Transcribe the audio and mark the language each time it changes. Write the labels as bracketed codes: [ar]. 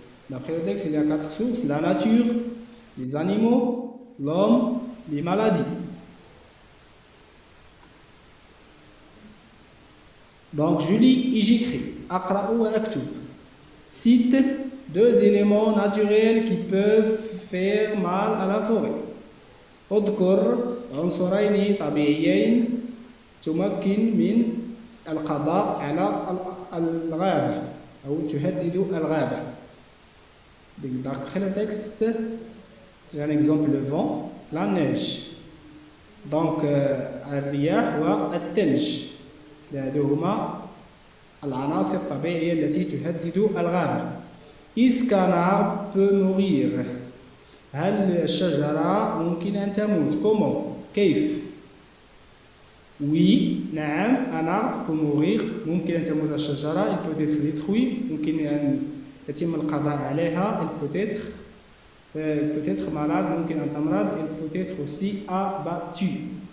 [fr] D'après le texte, il y a 4 sources: la nature, les animaux, l'homme, les maladies. Donc je lis et j'écris. [ar] أقرأ وأكتب. [fr] Cite 2 éléments naturels qui peuvent faire mal à la forêt. [ar] اذكر عنصرين طبيعيين تمكن من القضاء على الغابة أو تهدد الغابة. [fr] D'après le texte, j'ai un exemple: le vent, la neige. [ar] Donc الرياح والثلج هما العناصر الطبيعية التي تهدد الغابة. [fr] Est-ce qu'un arbre peut mourir? [ar] هل الشجرة ممكن أن تموت؟ [fr] Comment? [ar] كيف؟ [fr] Oui, [ar] نعم, [fr] un arbre peut mourir. [ar] ممكن أن تموت الشجرة. [fr] Il peut être détruit. [ar] ممكن أن يتم القضاء عليها. [fr] Il peut être malade. [ar] ممكن أن تمرض. [fr] Il peut être aussi abattu.